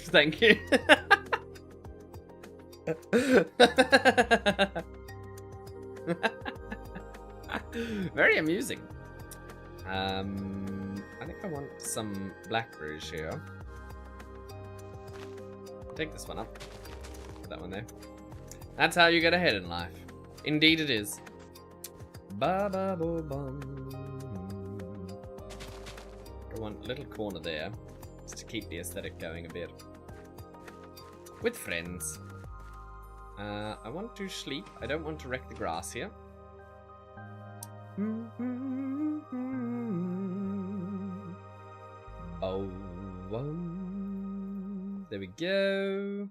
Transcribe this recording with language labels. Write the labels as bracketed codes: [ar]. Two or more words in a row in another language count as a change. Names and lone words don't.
[en] Thank you. Very amusing. I think I want some blackberries here. Take this one up. Put that one there. That's how you get ahead in life. Indeed it is. Ba-ba-bo-bum. I want a little corner there, just to keep the aesthetic going a bit. With friends. I want to sleep. I don't want to wreck the grass here. Oh, there we go.